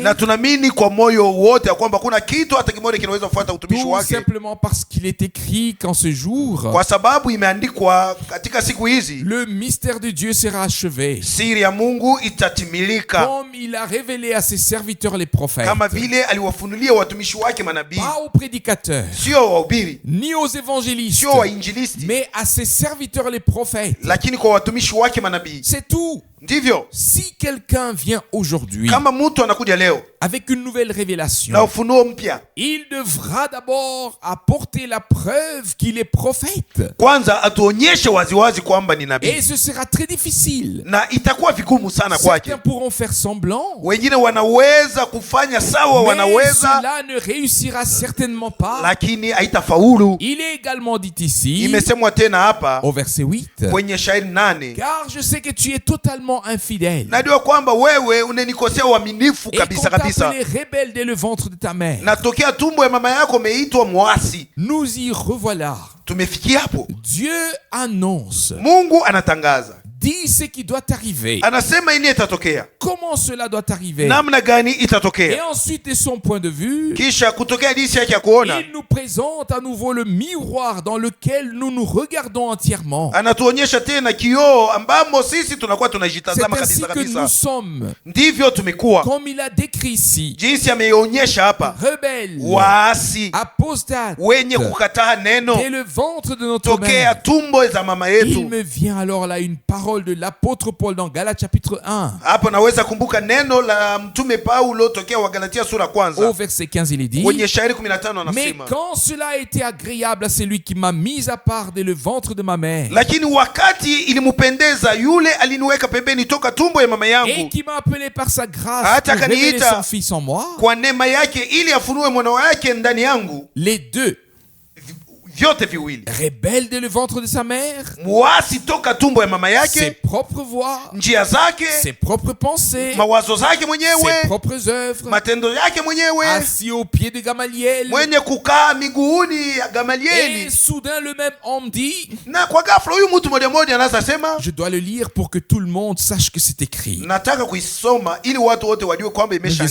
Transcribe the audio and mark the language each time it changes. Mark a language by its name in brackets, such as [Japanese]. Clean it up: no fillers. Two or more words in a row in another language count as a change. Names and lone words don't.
[Swahili] Na tunaamini kwa moyo wote ya kwamba kuna kitu hata kimoja kinaweza kufuata utumishi [French] tout [Swahili] wake, [French] simplement parce qu'il est écrit qu'en ce jour, [Swahili] kwa sababu imeandikwa katika siku hizi, [French] le mystère de Dieu sera achevé, [Swahili] siri ya Mungu itatimilika [French] comme il a révélé à ses serviteurs les prophètes, [Swahili] kama vile aliwafunulia watumishi wake manabii, [French] pas aux prédicateurs, [Swahili] sio wahubiri, [French] ni aux évangélistes, [Swahili] sio wainjilisti, [French] mais à ses serviteurs les prophètes. [Swahili] lakini kwa watumishi wake manabii. [French] C'est tout. [Swahili] Ndivyo [French] Si quelqu'un vient aujourd'hui [Swahili] kama mtu anakuja leo [French] avec une nouvelle [Swahili] na [French] révélation, [Swahili] ufunuo mpya, [French] il devra d'abord apporter la preuve qu'il est prophète. [Swahili] kwanza atuonyeshe waziwazi kwamba ni [French] Et [Swahili] nabii, [French] ce sera très difficile. [Swahili] na itakuwa vigumu sana kwake. [French] Certains pourront faire semblant, [Swahili] Wengine wanaweza kufanya sawa, [French] mais [Swahili] wanaweza, [French] cela ne réussira certainement pas. [Swahili] lakini haitafaulu. [French] Il est également dit ici, [Swahili] Imesemwa tena hapa [French] au verset 8, [Swahili] kwenye shairi 8, [French] car je sais que tu es totalement infidèle [Swahili] najua kwamba wewe unanikosea uaminifu [French] et qu'on [Swahili] kabisa kabisa, [French] t'appelait rebelle dès le ventre de ta mère. [Swahili] na tokea tumbo ya mama yako umeitwa mwasi. [French] Nous y revoilà. [Swahili] Tumefikia hapo. [French] Dieu annonce, [Swahili] Mungu anatangaza, [French] dit ce qui doit arriver. [Swahili] anasema ini itatokea, [French] Comment cela doit arriver? [Swahili] namna gani [French] Et [Swahili] itatokea, [French] ensuite, de son point de vue, [Swahili] kisha kutokea jinsi yake ya kuona, [French] il nous présente à nouveau le miroir dans lequel nous nous regardons entièrement. [Swahili] anatuonyesha tena kioo ambamo sisi tunakuwa [French] C'est [Swahili] tunajitazama [French] ainsi [Swahili] kabisa [French] que nous [Swahili] kabisa. [French] sommes, [Swahili] Ndivyo tumekuwa, [French] comme il a décrit ici, [Swahili] jinsi ameionyesha hapa, [French] rebelles, [Swahili] waasi [French] apostates, [Swahili] wenye kukataa neno [French] dès le ventre de notre [Swahili] tokea [French] mère. [Swahili] tumbo za mama [French] Il [Swahili] yetu. [French] me vient alors là une parole parole de l'apôtre Paul dans Galates chapitre 1. [Swahili] Hapo naweza kumbuka neno la mtume Paulo tokea wa Galatia sura kwanza. [French] Au verset 15 il est dit: [Swahili] Kwenye shairi 15 anasema, [French] mais quand cela a été agréable à celui qui m'a mis à part dès le ventre de ma mère, [Swahili] lakini wakati ilimpendeza yule aliniweka pembeni toka tumbo ya mama yangu, [French] et qui m'a appelé par sa grâce pour révéler son fils en moi, [Swahili] kwa neema yake ili afunue mwana wake ndani yangu. [French] Les deux, [Swahili] vyote viwili, [French] rebelle dès le ventre de sa mère, [Swahili] muasi toka tumbo ya mama yake, [French] ses propres voies, [Swahili] njia zake, [French] ses propres pensées, [Swahili] mawazo zake mwenyewe, [French] ses propres œuvres, [Swahili] matendo yake mwenyewe, [French] assis au pied de Gamaliel, [Swahili] mwenye kukaa miguuni ya Gamalieli. [French] Et soudain le même homme dit, [Swahili] na kwa ghafla huyu mtu mmoja mmoja anaanza sema, [French] je dois le lire pour que tout le monde sache que c'est écrit. [Swahili] Nataka kuisoma ili watu wote wajue kwamba imeshaandikwa.